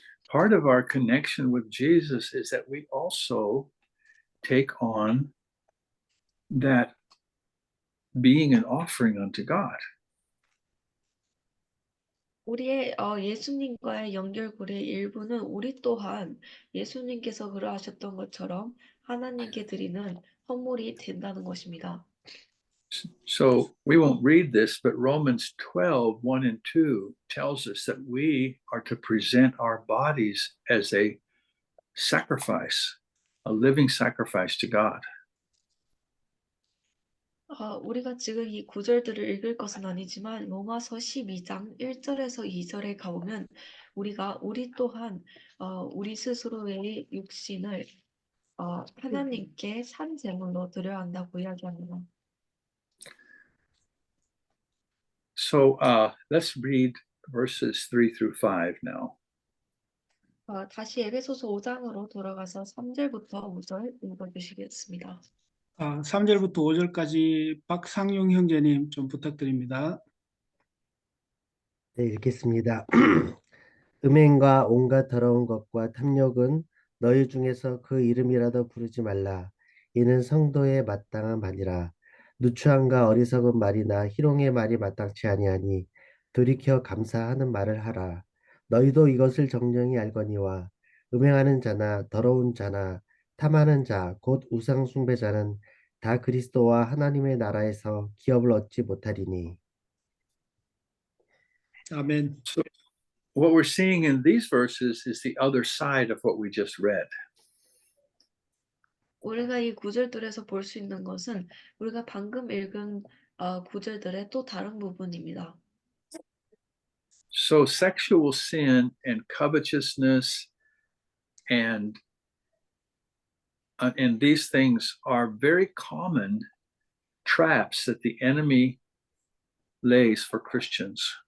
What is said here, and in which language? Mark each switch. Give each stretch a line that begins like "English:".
English: Part of our connection with Jesus is that we also take on that being an offering unto God.
Korean: 우리의 예수님과의 연결고리의 일부는 우리 또한 예수님께서 그러하셨던 것처럼 하나님께 드리는 헌물이 된다는 것입니다.
English: So we won't read this, but Romans 12:1 and 2 tells us that we are to present our bodies as a sacrifice, a living sacrifice to God.
Korean: 우리가 지금 이 구절들을 읽을 것은 아니지만 로마서 12장 1절에서 2절에 가보면 우리 또한 우리 스스로의 육신을 하나님께 산 제물로 드려야 한다고 이야기합니다.
English: So let's read verses 3 through 5 now.
Korean: 다시 에베소서 5장으로 돌아가서 3절부터 5절 읽어주시겠습니다. 3절부터 5절까지 박상용 형제님 좀 부탁드립니다. 네, 읽겠습니다. 음행과 온갖 더러운 것과 탐욕은 너희 중에서 그 이름이라도 부르지 말라. 이는 성도에 마땅한 바니라. 누추함과 어리석은 말이나 희롱의 말이 마땅치 아니하니 돌이켜 감사하는 말을 하라. 너희도 이것을 정령이 알거니와 음행하는 자나 더러운 자나 탐하는 자 곧 우상 숭배자는 다 그리스도와 하나님의 나라에서 기업을 얻지 못하리니. 아멘.
English: So what we're seeing in these verses is the other side of what we just read.
Korean: 우리가 이 구절들에서 볼 수 있는 것은 우리가 방금 읽은 구절들의 또 다른 부분입니다.
English: So sexual sin and covetousness and these things are very common traps that the enemy lays for Christians.